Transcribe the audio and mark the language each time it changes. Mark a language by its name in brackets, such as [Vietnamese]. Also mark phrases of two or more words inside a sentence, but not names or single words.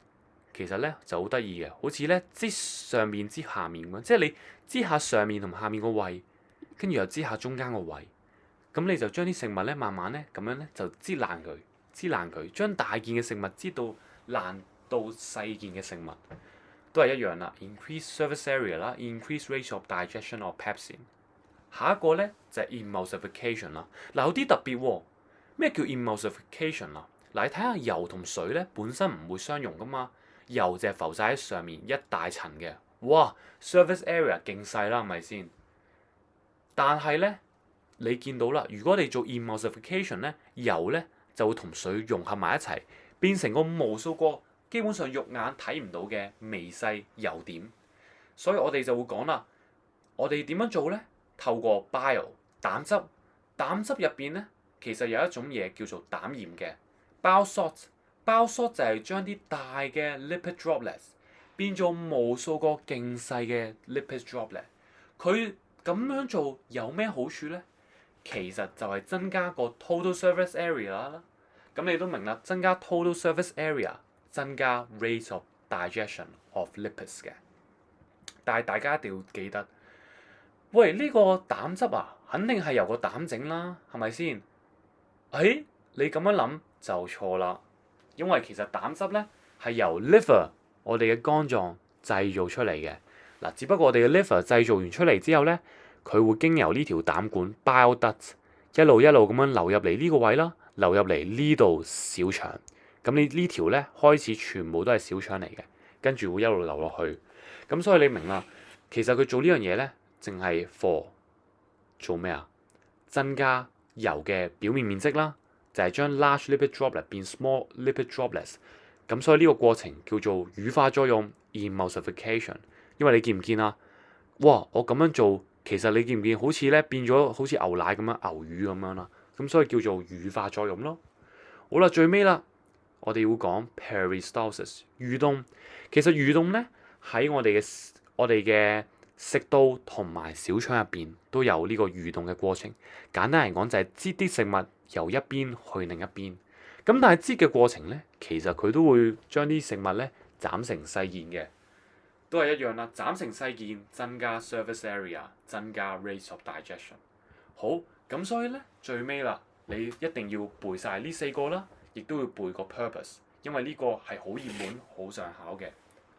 [Cantonese] 其實咧就好得意嘅，好似咧擠上面擠下面咁樣，即係你擠下上面同下面個胃，跟住又擠下中間個胃。咁你就將啲食物咧慢慢咧咁樣咧就擠爛佢，擠爛佢，將大件嘅食物擠到爛到細件嘅食物，都係一樣啦。 [English] Increase surface area [Cantonese] 啦 ， [English] increase rate of digestion of pepsin。 [Cantonese] 下一個咧就係 emulsification 啦。嗱，有啲特別喎。咩叫 emulsification 啊？嗱，你睇下油同水咧本身唔會相容噶嘛，油就係浮晒喺上面一大層嘅，哇 [English] surface area [Cantonese] 勁細啦，係咪先？但係咧，你見到啦，如果你做 emulsification 咧，油咧就會同水融合埋一齊，變成個無數個基本上肉眼睇唔到嘅微細油點。所以我哋就會講啦，我哋點樣做咧？透過 bile 膽汁，膽汁入邊咧其實有一種嘢叫做膽鹽嘅 [English] bile salt。 bile salt [Cantonese] 就係將啲大嘅 [English] lipid droplets [Cantonese] 變做無數個勁細嘅 [English] lipid droplet。 [Cantonese] 佢咁樣做有咩好處咧？其實就係增加個 [English] total surface area [Cantonese] 啦。咁你都明啦，增加 [English] total surface area， [Cantonese] 增加 [English] rate of digestion of lipids [Cantonese] 嘅。但係大家一定要記得，喂，呢個膽汁啊，肯定係由個膽整啦，係咪先？你咁樣諗就錯啦，因為其實膽汁咧係由 liver 我哋嘅肝臟製造出嚟嘅。嗱，只不過我哋嘅 liver 製造完出嚟之後咧，佢會經由呢條膽管 [English] bile duct [Cantonese] 一路咁樣流入嚟呢個位啦，流入嚟呢度小腸。咁你呢條咧開始全部都係小腸嚟嘅，跟住會一路流落去。咁所以你明啦，其實佢做呢樣嘢咧，淨係 for 做咩啊？增加油嘅表面面積啦，就係將 [English] large lipid droplet [Cantonese] 變 [English] small lipid droplets。 [Cantonese] 咁所以呢個過程叫做乳化作用 emulsification。因為你見唔見啊？哇！我咁樣做，其實你見唔見好似咧變咗好似牛奶咁樣牛乳咁樣啦？咁所以叫做乳化作用咯。好啦，最尾啦，我哋會講 peristalsis 蠕動。其實蠕動咧喺我哋嘅食道同埋小腸入邊都有呢個蠕動嘅過程。簡單嚟講就係擠啲食物由一邊去另一邊。咁但係擠嘅過程咧，其實佢都會將啲食物咧斬成細件嘅。都係一樣啦，斬成細件，增加 [English] surface area， [Cantonese] 增加 [English] rate of digestion。 [Cantonese] 好，咁所以咧最尾啦，你一定要背晒呢4個啦，亦都要背個 purpose，因為呢個係好熱門、好常考嘅。